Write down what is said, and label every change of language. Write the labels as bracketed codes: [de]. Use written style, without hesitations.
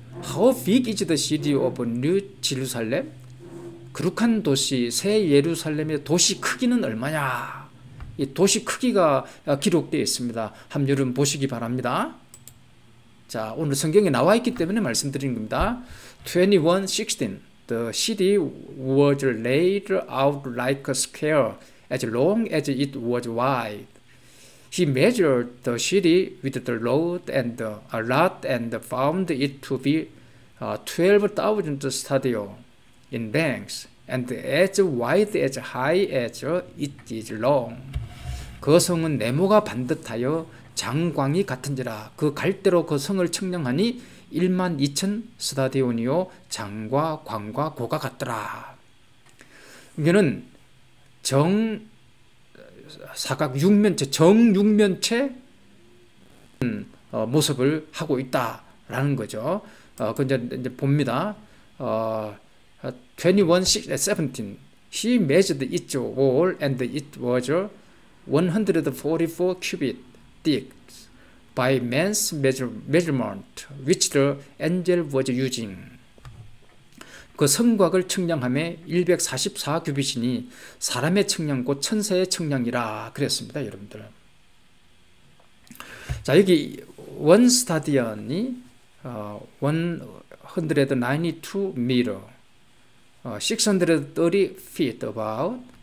[en] How big is the city of New Jerusalem? [ko] 거룩한 도시 새 예루살렘의 도시 크기는 얼마냐? 이 도시 크기가 기록되어 있습니다. 한번 여러분 보시기 바랍니다. 자, 오늘 성경에 나와 있기 때문에 말씀드리는 겁니다. [en] 21:16 The city was laid out like a square as long as it was wide. He measured the city with the rod and a lot and found it to be 12,000 stadia in length and as wide as high as it is long. [ko] 그 성은 네모가 반듯하여 장광이 같은지라 그 갈대로 그 성을 측량하니 12,000 스타디온이요 장과 광과 고가 같더라. 이거는 사각 육면체 정육면체 모습을 하고 있다라는 거죠. 그 이제 봅니다. [en] 21:17 He measured its wall and it was 144 cubits thick by man's measurement which the angel was using. [ko] 그 성곽을 측량함에 144 규빗이니 사람의 측량 곧 천사의 측량이라 그랬습니다, 여러분들. 자, 여기 원 스타디언이 192 미터, [en] 630 feet about.